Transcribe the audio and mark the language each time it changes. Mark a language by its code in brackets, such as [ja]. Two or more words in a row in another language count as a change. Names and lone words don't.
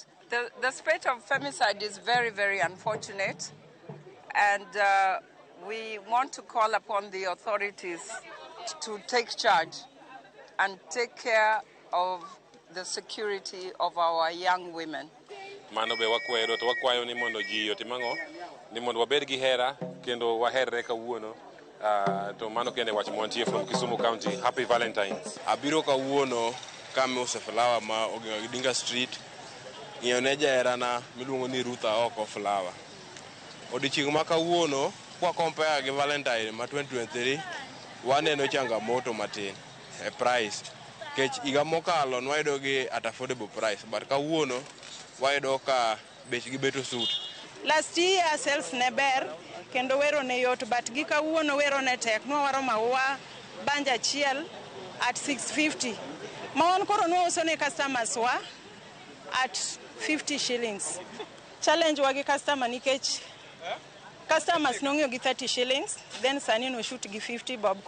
[en] The spate of femicide is very, very unfortunate, and we want to call upon the authorities to take charge and take care of the security of our young women. [luo] Mano be wakwayo ni mondo ji otimango ni mondo wabed gi hera kendo waherre kawuono. To mano kende wach montie [en] from Kisumu County. Happy Valentines. [luo] Abiro kawuono kame use flower ma ogenga Gidinga Street. Ng'iyo ne jaherana miluongo ni Ruth oko flower. Odiochieng' ma kawuono kwa compare gi Valentine ma 2023 waneno changamoto matin e price. Kech iga mokalo nwayudo gi [en] at affordable price, but [luo] kawuono wayudo ka bechgi beto suit. [en] Last year sales [luo] ne ber kendo wero ne yot, but gi kawuono wero ne tek. Nwawaro maua banja achiel at 650. Mawan koro nwauso ne customers wa [en] at 50 shillings. [luo] Challenge wagi customer nikech customers nong'iyo gi 30 shillings, then sani no shoot gi 50 bob.